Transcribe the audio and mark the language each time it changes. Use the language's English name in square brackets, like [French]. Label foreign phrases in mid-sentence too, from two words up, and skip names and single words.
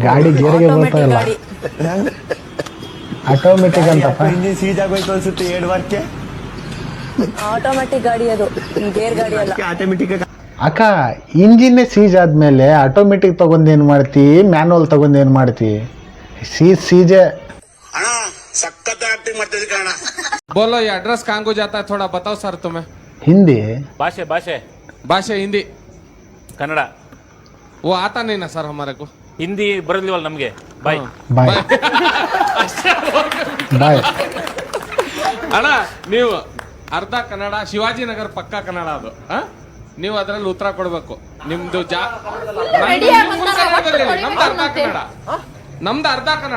[Kannada] ಗಾಡಿ ಗೇರ್ಗೆ ಬರ್ತಾ ಇಲ್ಲ, ಆಟೋಮೆಟಿಕ್ ಅಂತಪ್ಪ. ಇಂಜಿನ್ ಸೀಟ್ ಆಗೋಯ್ತು ಅನ್ಸುತ್ತೆ 2 ವಾರಕ್ಕೆ. ಆಟೋಮ್ಯಾಟಿಕ್ ಗಾಡಿ ಅದು, ಗೇರ್ ಗಾಡಿ ಅಲ್ಲ. ಆಟೋಮೆಟಿಕ್. ಅಕ್ಕ, ಇಂಜಿನ್ನೇ ಸೀಜ್ ಆದ್ಮೇಲೆ ಆಟೋಮೆಟಿಕ್ ತಗೊಂಡೇನು ಮಾಡ್ತಿ, ಮ್ಯಾನುವಲ್ ತಗೊಂಡೇನು ಮಾಡ್ತಿ? ಸೀಜೆ. [Hindi] बोलो ये एड्रेस कहाँ को जाता है, थोड़ा बताओ सर तुम्हें. [Kannada] ಹಿಂದಿ ಭಾಷೆ ಭಾಷೆ [Hindi] भाषा हिंदी, [Kannada] ಕನ್ನಡ. [Hindi] वो आता नहीं ना सर हमारे को. [Kannada] ಹಿಂದಿ ಬರಲಿವಲ್ಲ ನಮ್ಗೆ. ಬಾಯ್ [English] bye bye. [Kannada] ಅಣ್ಣ, ನೀವು ಅರ್ಧ ಕನ್ನಡ, ಶಿವಾಜಿನಗರ ಪಕ್ಕ ಕನ್ನಡ ಅದು. ನೀವು ಅದರಲ್ಲಿ ಉತ್ತರ ಕೊಡ್ಬೇಕು. ನಿಮ್ದು ನಮ್ದು ಅರ್ಧ ಕನ್ನಡ,